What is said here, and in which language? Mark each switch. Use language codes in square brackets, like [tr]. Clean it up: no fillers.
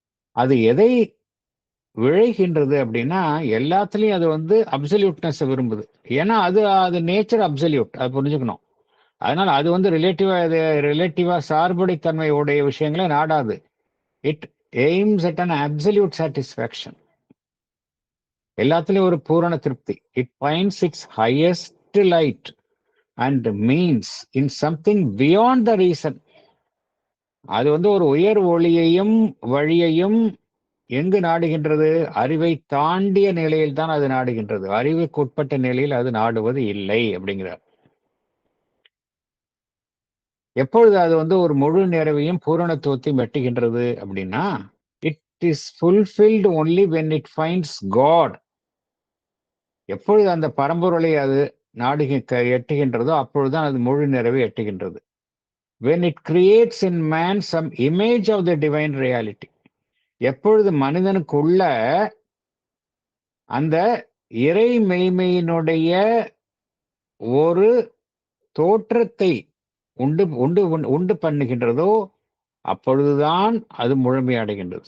[ta] அது எதை விழைகின்றது அப்படின்னா, எல்லாத்துலயும் அது வந்து அப்சல்யூட்னஸ் விரும்புது. ஏன்னா அது நேச்சர் அப்சல்யூட், அது புரிஞ்சுக்கணும். அதனால அது வந்து ரிலேட்டிவா சார்புடைத்தன்மை உடைய விஷயங்களை நாடாது. [en] It aims at an absolute satisfaction. [ta] எல்லாத்துலயும் ஒரு பூரண திருப்தி. [en] It finds its highest light and means in something beyond the reason. [ta] அது வந்து ஒரு உயர் ஒளியையும் வழியையும் எங்கு நாடுகின்றது? அறிவை தாண்டிய நிலையில் தான் அது நாடுகின்றது, அறிவுக்கு உட்பட்ட நிலையில் அது நாடுவது இல்லை அப்படிங்கிறார். எப்பொழுது அது வந்து ஒரு முழு நிறைவையும் பூரணத்துவத்தையும் வெட்டுகின்றது அப்படின்னா, [en] It is fulfilled only when it finds God. [ta] எப்பொழுது அந்த பரம்பொருளை அது எட்டுகின்றதோ அப்பொழுதுதான் அது முழு நிறைவை எட்டுகின்றது. [en] when it creates in man some image of the divine reality. [ta] எப்பொழுது மனிதனுக்குள்ள அந்த இறை மெய்மையினுடைய ஒரு தோற்றத்தை உண்டு பண்ணுகின்றதோ அப்பொழுதுதான் அது முழுமையடைகின்றது.